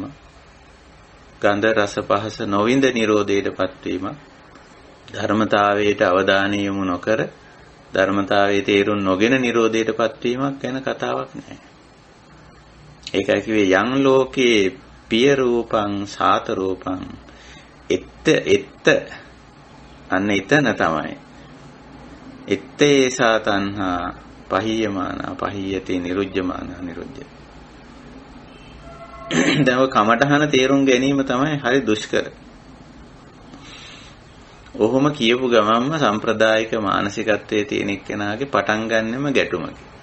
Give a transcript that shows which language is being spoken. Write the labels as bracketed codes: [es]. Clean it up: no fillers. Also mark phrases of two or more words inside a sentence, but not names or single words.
[si] ගන්ධ රස පහස නොවින්ද නිරෝධයටපත් වීමක්. ධර්මතාවයට අවධානය යොමු නොකර ධර්මතාවයේ තේරුම් නොගෙන නිරෝධයටපත් වීමක් ගැන කතාවක් නැහැ. ඒකයි කිව්වේ [pi] යං ලෝකේ පිය රූපං සාත රූපං එත්ත [si] අන්න එතන තමයි. [pi] එත්තේසා තණ්හා පහියමාන පහියති නිරුජ්ජමාන නිරුජ්ජ. [si] දැන් ඔය කමඨහන තේරුම් ගැනීම තමයි හරි දුෂ්කර. ඔහොම කියපු ගමන්ම සම්ප්‍රදායික මානසිකත්වයේ තියෙන එක්කෙනාගේ පටන් ගන්නෙම ගැටුමකින්.